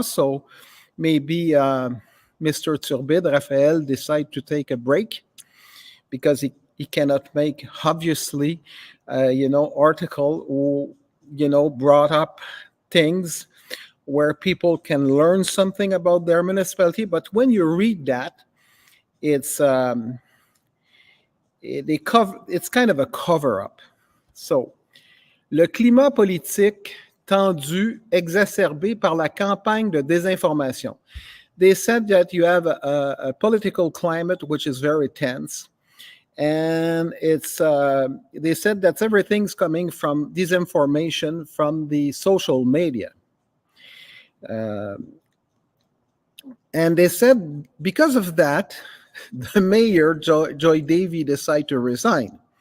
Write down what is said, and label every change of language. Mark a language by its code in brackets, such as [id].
[en] So maybe Mr. Turbide, Raphael, decide to take a break because he cannot make, obviously, article who, brought up things where people can learn something about their municipality. But when you read that, it's kind of a cover-up. [fr] So, le climat politique tendu, exacerbé par la campagne de désinformation. [en] They said that you have a political climate which is very tense, and they said that everything's coming from disinformation from the social media. And they said because of that, the mayor, Joy Davy, decided to resign.